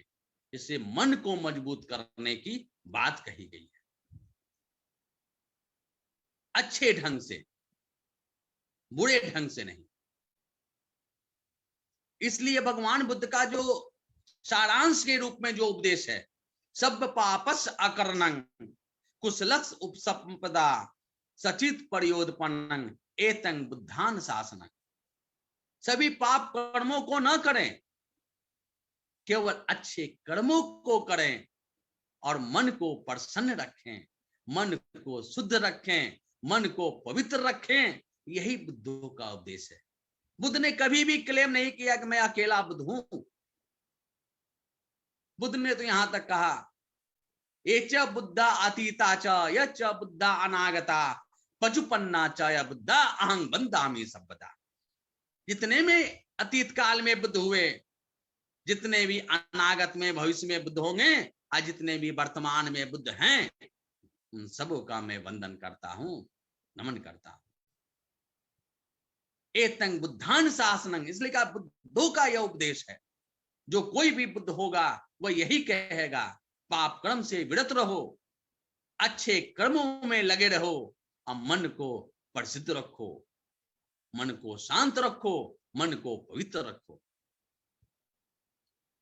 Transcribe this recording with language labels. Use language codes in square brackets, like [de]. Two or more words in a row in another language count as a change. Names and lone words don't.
[hi] इससे मन को मजबूत करने की बात कही गई है, अच्छे ढंग से, बुरे ढंग से नहीं। इसलिए भगवान बुद्ध का जो सारांश के रूप में जो उपदेश है, [pi] सब पापस अकर्णं कुशलस उपसंपदा सचित प्रयोदपन्नं एतं बुद्धान शासनं। [hi] सभी पाप कर्मों को न करें, केवल अच्छे कर्मों को करें और मन को प्रसन्न रखें, मन को शुद्ध रखें, मन को पवित्र रखें। यही बुद्धों का उपदेश है। बुद्ध ने कभी भी क्लेम नहीं किया कि मैं अकेला बुद्ध हूं। बुद्ध ने तो यहां तक कहा, [pi] ये च बुद्धा अतीता च य च बुद्धा अनागता पचुपन्ना च य बुद्धा अहं बंदामि सभ्यता। [hi] जितने में अतीत काल में बुद्ध हुए, जितने भी अनागत में भविष्य में बुद्ध होंगे, और जितने भी वर्तमान में बुद्ध हैं, उन सबों का मैं वंदन करता हूं, नमन करता हूं। [pi] एतं बुद्धान शासनं, [hi] इसलिए कहा बुद्धों का यह उपदेश है। जो कोई भी बुद्ध होगा वह यही कहेगा, पाप कर्म से विरत रहो, अच्छे कर्मों में लगे रहो, और मन को प्रसिद्ध रखो, मन को शांत रखो, मन को पवित्र रखो।